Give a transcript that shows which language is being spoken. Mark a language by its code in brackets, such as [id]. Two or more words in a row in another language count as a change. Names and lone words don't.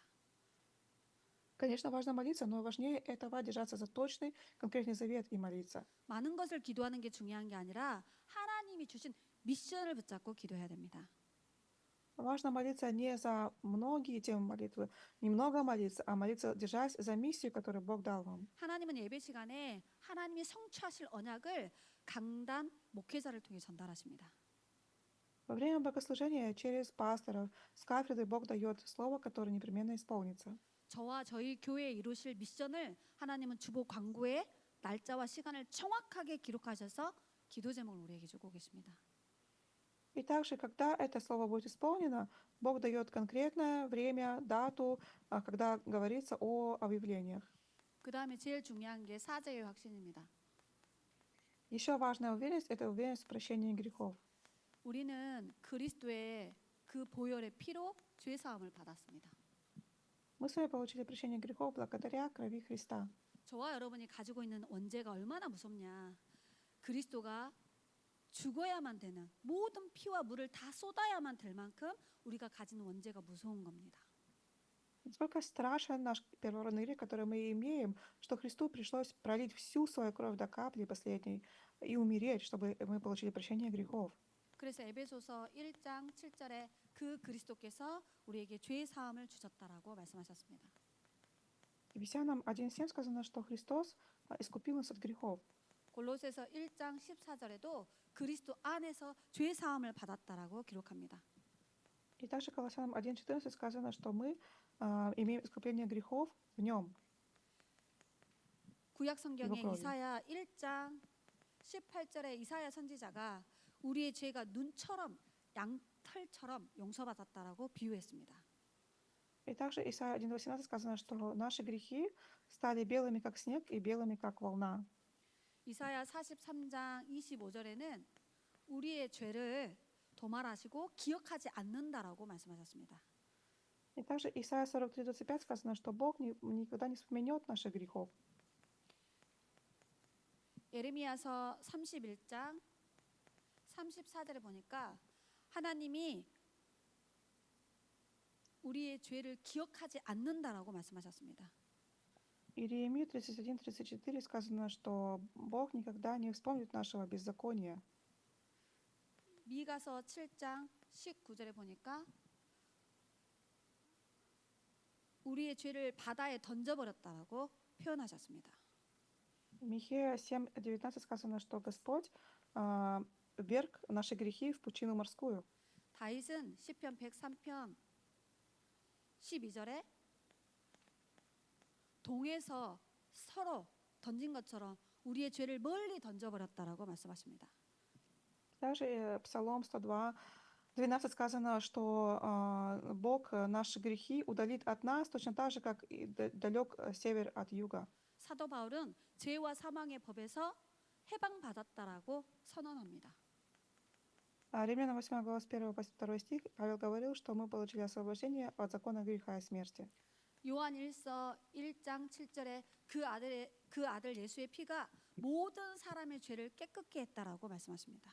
[ru] Конечно, важно молиться, но важнее этого держаться за точный, конкретный завет и молиться. [ko] 많은 것을 기도하는 게 중요한 게 아니라 하나님이 주신 미션을 붙잡고 기도해야 됩니다. [ru] Важно молиться не за многие темы молитвы, немного молиться, а молиться, держась за миссию, которую Бог дал вам. [ko] 하나님은 예배 시간에 하나님이 성취하실 언약을 강단 목회자를 통해 전달하십니다. [ru] Во время богослужения через пасторов с кафедры Бог дает слово, которое непременно исполнится. [ko] 저와 저희 교회에 이루실 미션을 하나님은 주보 광고에 날짜와 시간을 정확하게 기록하셔서 기도 제목을 우리에게 주고 계십니다. [ru] И также, когда это слово будет исполнено, Бог дает конкретное время, дату, когда говорится о объявлениях. [ko] 그 다음에 제일 중요한 게 사죄의 확신입니다. [ru] Еще важная уверенность — это уверенность в прощении грехов. [ko] 우리는 그리스도의 그 보혈의 피로 죄 사함을 받았습니다. [ru] Мы с вами получили прощение грехов благодаря крови Христа. [ko] 저와 여러분이 가지고 있는 원죄가 얼마나 무섭냐. 그리스도가 죽어야만 되는 모든 피와 물을 다 쏟아야만 될 만큼 우리가 가진 원죄가 무서운 겁니다. [ru] Насколько страшен наш первородный грех, который мы имеем, что Христу пришлось пролить всю свою кровь до капли последней и умереть, чтобы мы получили прощение грехов. [ko] 그래서 에베소서 1장 7절에 그 그리스도께서 우리에게 죄 사함을 주셨다라고 말씀하셨습니다. [ru] Ефесянам 1:7 сказано, что Христос искупил нас от грехов. [ko] 골로새서 1장 14절에도 그리스도 안에서 죄 사함을 받았다라고 기록합니다. [ru] И также Колоссянам 1:14 сказано, что мы имеем искупление грехов в Нем. [ko] 구약 성경의 이거 이사야 1장 18절에 이사야 선지자가 우리의 죄가 눈처럼 양털처럼 용서받았다라고 비유했습니다. [ru] И также Исайя 1:18 сказано, что наши грехи стали белыми, как снег, и белыми, как волна. [ko] 이사야 43장 25절에는 우리의 죄를 도말하시고 기억하지 않는다라고 말씀하셨습니다. [ru] И также Исайя 43:25 сказано, что Бог никогда не вспомнет наших грехов. [ko] 예레미야서 31장 34절에 보니까 하나님이 우리의 죄를 기억하지 않는다라고 말씀하셨습니다. [ru] Иеремии 31:34 сказано, что Бог никогда не вспомнит нашего беззакония. [ko] 미가서 7장 19절에 보니까 우리의 죄를 바다에 던져버렸다라고 표현하셨습니다. [ru] Михея 7:19 сказано, что Господь вверг наши грехи в пучину морскую. [ko] 다윗은 시편 103편 12절에 동에서 서로 던진 것처럼 우리의 죄를 멀리 던져버렸다라고 말씀하십니다. [ru] Также Псалом 102, 12 сказано, что Бог наши грехи удалит от нас, точно так же, как и далек север от юга. [ko] 사도 바울은 죄와 사망의 법에서 해방받았다라고 선언합니다. [ru] Римлянам 8 глава с 1 по 2 стих Павел говорил, что мы получили освобождение от закона греха и смерти. [ko] 요한 1서 1장 7절에 그 아들 예수의 피가 모든 사람의 죄를 깨끗게 했다라고 말씀하십니다.